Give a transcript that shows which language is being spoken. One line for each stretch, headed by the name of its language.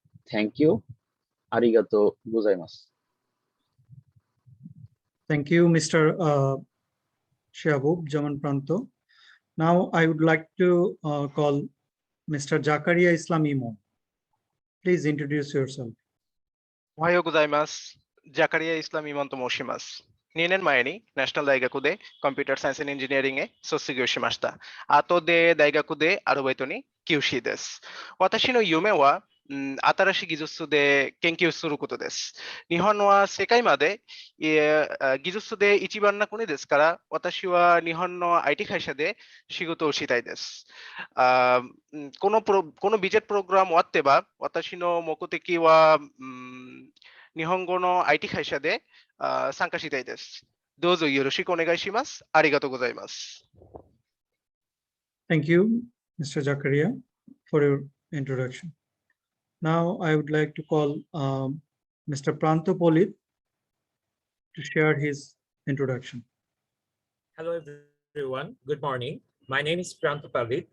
English: Thank you.
Japanese: Arigato gozaimasu.
English: Thank you, Mr. Shehbub Jaman Pranto. Now I would like to call Mr. Jakaria Islam Imo. Please introduce yourself.
Japanese: おはようございます。ジャカリア・イスラム・イモンと申します。2年前にナショナル大学でコンピューターサイエンス・エンジニアリングへ卒業しました。後で大学でアルバイトに休止です。私の夢は新しい技術で研究することです。日本は世界まで技術で一番な国ですから、私は日本の IT 会社で仕事をしたいです。このBJETプログラム終わってば、私の目的は日本語の IT 会社で参加したいです。どうぞよろしくお願いします。ありがとうございます。
English: Thank you, Mr. Jakaria, for your introduction. Now I would like to call Mr. Pranto Polit to share his introduction. Hello everyone, good morning. My name is Pranto Polit.